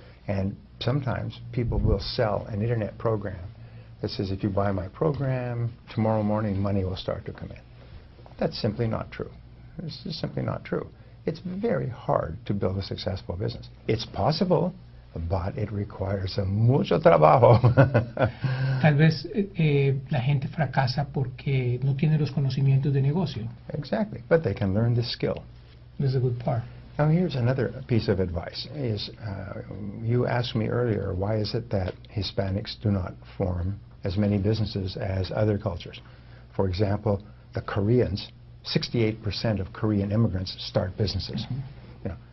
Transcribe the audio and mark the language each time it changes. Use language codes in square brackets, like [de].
[en] And sometimes people will sell an Internet program that says, if you buy my program, tomorrow morning money will start to come in. That's simply not true. It's just simply not true. It's very hard to build a successful business. It's possible, but it requires [es] mucho trabajo. Tal vez la gente fracasa porque no tiene los conocimientos de negocio. [en] Exactly, but they can learn this skill. This is a good part. Now here's another piece of advice. You asked me earlier, why is it that Hispanics do not form as many businesses as other cultures? For example, the Koreans, 68% of Korean immigrants start businesses. Mm-hmm.